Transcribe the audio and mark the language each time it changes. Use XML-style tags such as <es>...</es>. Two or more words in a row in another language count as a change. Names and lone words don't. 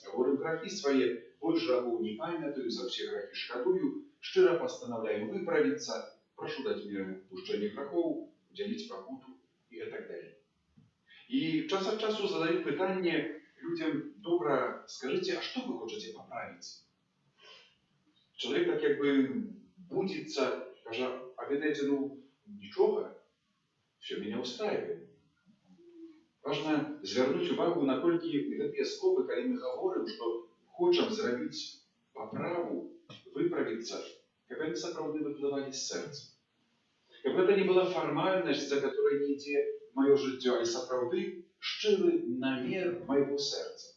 <be>Гаворым грахі свае, больш грахоў не памятаю, за ўсе грахі шкадую, шчыра пастанаўляю выправіцца, прашу даць мне адпушчэнне грахоў, удзяліць пакуту і гэтак далей. І час ад часу задаю пытанне людям: добра, скажыце, а што вы хочаце паправіць? Чалавек так як бы будзіцца, кажа: а ведаеце, нічога,</be> <ru>все меня устраивает.</ru> <be>Важно звярнуць увагу, наколькі гэтыя словы, калі мы гаворым, што хочам зрабіць паправу, выправіцца, каб яны сапраўды выплывалі з сэрца. Каб гэта не была фармальнасць,</be> <ru>за которой</ru> <be>не ідзе маё жыццё, але сапраўды шчыры намер майго сэрца.</be>